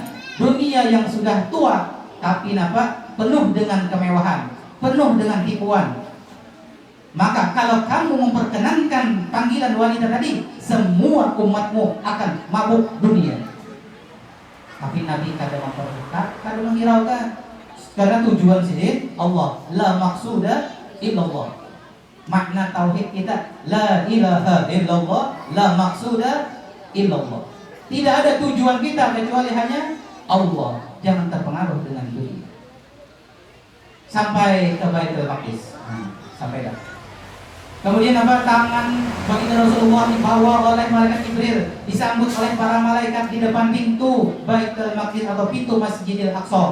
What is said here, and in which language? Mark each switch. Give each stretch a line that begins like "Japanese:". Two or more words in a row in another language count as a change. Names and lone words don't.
Indonesian: Dunia yang sudah tua, tapi penuh dengan kemewahan, penuh dengan tipuan. Maka kalau kamu memperkenankan panggilan wanita tadi, semua umatmu akan mabuk dunia. Tapi Nabi kada memperketat, kada menghiraukan. Karena tujuan sini Allah,
Arabic: لا مقصود إلا الله.
Indonesian: Makna tauhid kita
Arabic: لا إله إلا الله, لا مقصود إلا الله.
Indonesian: Tidak ada tujuan kita kecuali hanya Allah. Jangan terpengaruh dengan dunia. Sampai ke Baitul Maqdis.
Banjar: Sampai dah.
Indonesian: Kemudian tangan baginda Rasulullah dibawa oleh malaikat Jibril, disambut oleh para malaikat di depan pintu Baitul Maqdis atau pintu Masjidil Aqsa.